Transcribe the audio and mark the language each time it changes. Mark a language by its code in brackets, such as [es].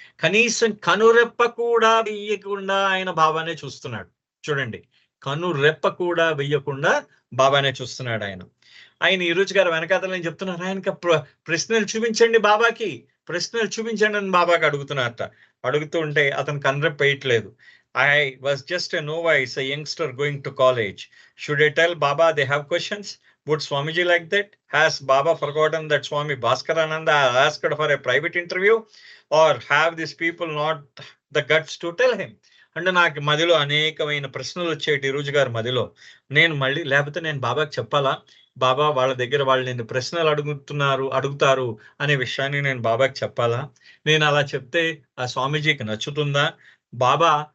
[te] కనీసం కనురెప్ప కూడా వేయకుండా ఆయన బాబానే చూస్తున్నాడు. చూడండి, కనురెప్ప కూడా వెయ్యకుండా బాబానే చూస్తున్నాడు ఆయన ఇరుచి గారు వెనకాతల నేను చెప్తున్నారు, ఆయనకి ప్రశ్నలు చూపించండి బాబాకి, ప్రశ్నలు చూపించండి అని బాబాకి అడుగుతున్నారట. అడుగుతూ ఉంటే అతను కనురెప్ప వేయట్లేదు. [en] I was just a novice, a youngster going to college. Should I tell Baba they have questions? Would Swamiji like that? Has Baba forgotten that Swami Bhaskarananda asked for a private interview? Or have these people not the guts to tell him? [te] అంటే నాకు మదిలో అనేకమైన ప్రశ్నలు వచ్చేటి ఇరుచి గారి మదిలో. లేకపోతే నేను బాబాకి చెప్పాలా, బాబా వాళ్ళ దగ్గర వాళ్ళు నేను ప్రశ్నలు అడుగుతారు అనే విషయాన్ని నేను బాబాకి చెప్పాలా? నేను అలా చెప్తే ఆ స్వామీజీకి నచ్చుతుందా? బాబా